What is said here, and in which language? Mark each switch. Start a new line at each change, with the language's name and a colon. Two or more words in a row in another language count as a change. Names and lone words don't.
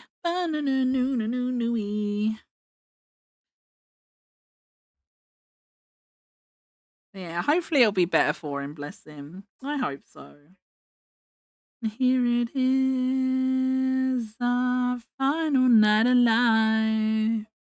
English: Ba-na-na-noo-na-noo-nooey. Yeah, hopefully it'll be better for him, bless him. I hope so. Here it is, our final night alive.